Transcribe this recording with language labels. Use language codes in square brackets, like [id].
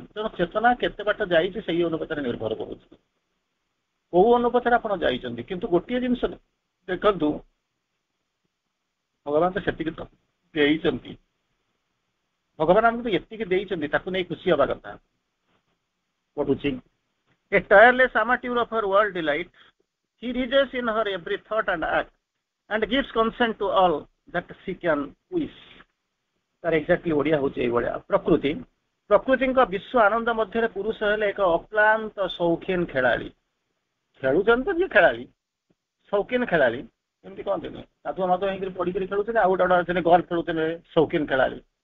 [or] ତେଣୁ ଚେତନା କେତେ ବାଟ ଯାଇଛି ସେଇ ଅନୁପାତରେ ନିର୍ଭର କରୁଛି, କୋଉ ଅନୁପାତରେ ଆପଣ ଯାଇଛନ୍ତି। କିନ୍ତୁ ଗୋଟିଏ ଜିନିଷ ଦେଖନ୍ତୁ, ଭଗବାନ ତ ସେତିକି ତ ଦେଇଛନ୍ତି, ଭଗବାନ ଆମକୁ ଏତିକି ଦେଇଛନ୍ତି, ତାକୁ ନେଇ ଖୁସି ହବା କଥା। ପଢୁଛି, ଏ [en] Tireless amateur of her world delight, she rejoices in her every thought and act and gives consent to all that she can wish। [or] ତାର ଏକ୍ଜାକ୍ଟଲି ଓଡିଆ ହଉଛି ଏଇଭଳିଆ। ପ୍ରକୃତିଙ୍କ ବିଶ୍ୱ ଆନନ୍ଦ ମଧ୍ୟରେ ପୁରୁଷ ହେଲେ ଏକ ଅକ୍ଲାନ୍ତ ସୌଖିନ ଖେଳାଳି। ଖେଳୁଛନ୍ତି ତ ଯିଏ ଖେଳାଳି, ସୌଖିନ ଖେଳାଳି, ଏମିତି କହନ୍ତିନି, ସାଧୁଆ ମାଧୁଆ ହେଇକି ପଢିକରି ଖେଳୁଛନ୍ତି, ଆଉ ଗୋଟେ ଅଛନ୍ତି ଗଲ୍ଫ ଖେଳୁଥିଲେ, ସୌଖିନ ଖେଳାଳି।